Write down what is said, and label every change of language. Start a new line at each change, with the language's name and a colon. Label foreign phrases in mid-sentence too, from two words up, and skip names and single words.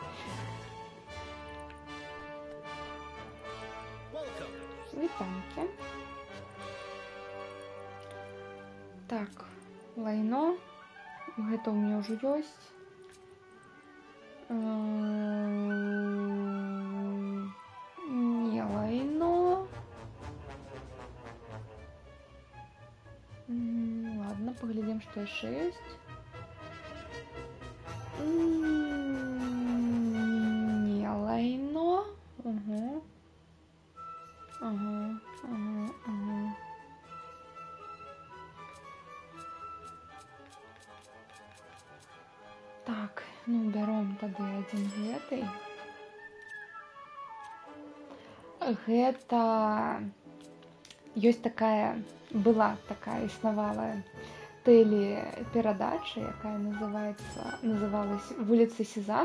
Belarusian: Вітанькі. Так, лайно. Гэта ў мяне ўжо ёсць. Не лайно.
Russian: Ладно, поглядим, что еще есть.
Belarusian: Не лайно. Угу. Ага. Так, ну бяром тады адзін гэтай. Гэта ёсць была такая існавала тэлеперадача, якая называлась «Вуліца Сезам».